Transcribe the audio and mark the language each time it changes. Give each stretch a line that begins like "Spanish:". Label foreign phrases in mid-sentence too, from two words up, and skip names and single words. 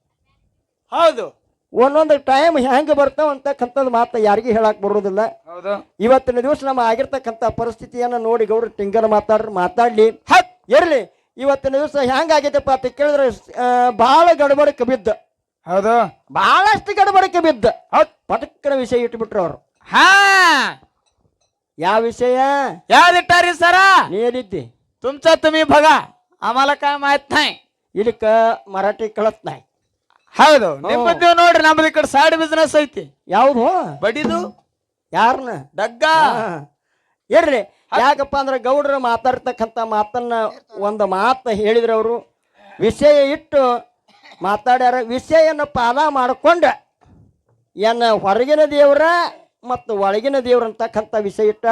Kannada: ಒಂದೊಂದು ಟೈಮ್ ಹೆಂಗ ಬರ್ತಾವ ಅಂತಕ್ಕಂಥದ್ದು ಮಾತ್ರ ಯಾರಿಗೂ ಹೇಳಕ್ ಬರೋದಿಲ್ಲ ಇವತ್ತಿನ ದಿವಸ ನಮ್ಮ ಆಗಿರ್ತಕ್ಕಂಥ ಪರಿಸ್ಥಿತಿಯನ್ನ ನೋಡಿ ಗೌಡ್ರ ಟಿಂಗಲ್ ಮಾತಾಡ್ಲಿ ಇರ್ಲಿ ಇವತ್ತಿನ ದಿವಸ ಹೆಂಗಾಗೈತಪ್ಪ ಅಂತ ಕೇಳಿದ್ರೆ ಬಹಳ ಗಡಬಡಕ್ಕೆ ಬಿದ್ದ ಬಹಳಷ್ಟು ಗಡಬಡಕ್ಕೆ ಬಿದ್ದ ಪಟಕ್ಕನ ವಿಷಯ ಇಟ್ಬಿಟ್ರು ಅವರು ಯಾವ ವಿಷಯ
Hindi: यार सर
Kannada: ನೀ ಹೇಳಿದ್ದಿ
Marathi: तुमचा तुम्ही बघा आम्हाला काय माहित नाही इल्लिक मराठी कळत नाही
Kannada: ಹೌದು ನಿಮ್ಮದು ನೋಡ್ರಿ ನಮ್ಮದು ಈ ಕಡೆ ಸೈಡ್ ಬಿಸ್ನೆಸ್ ಐತಿ ಯಾವುದು ಬಡಿದು ಯಾರನ್ನ ಡಗ್ಗ ಇರ್ರಿ ಯಾಕಪ್ಪ ಅಂದ್ರೆ ಗೌಡ್ರು ಮಾತಾಡ್ತಕ್ಕಂಥ ಮಾತನ್ನ ಒಂದು ಮಾತು ಹೇಳಿದ್ರು ಅವರು ವಿಷಯ ಇಟ್ಟು ಮಾತಾಡ್ಯಾರ ವಿಷಯನ ಪಾಲ ಮಾಡ್ಕೊಂಡ ಏನ ಹೊರಗಿನ ದೇವ್ರ ಮತ್ತು ಒಳಗಿನ ದೇವ್ರ ಅಂತಕ್ಕಂಥ ವಿಷಯ ಇಟ್ಟಾರ